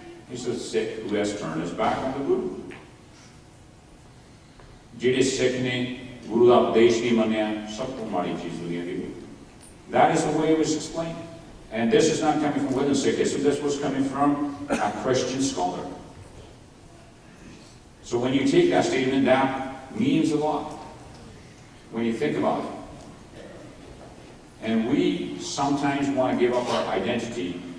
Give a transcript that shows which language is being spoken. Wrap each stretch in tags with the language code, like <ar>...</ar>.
<en>He says, Sikh who has turned his back on the Guru.</en> <pa>ਜਿਹੜੇ ਸਿੱਖ ਨੇ ਗੁਰੂ ਦਾ ਉਪਦੇਸ਼ ਨਹੀਂ ਮੰਨਿਆ ਸਭ ਤੋਂ ਮਾੜੀ ਚੀਜ਼ ਦੁਨੀਆ ਦੀ</pa> <en>That is the way it was explained. And this is not coming from within Sikhism, this was coming from a Christian scholar. So when you take that statement, that means a lot. When you think about it. And we sometimes want to give up our identity.</en>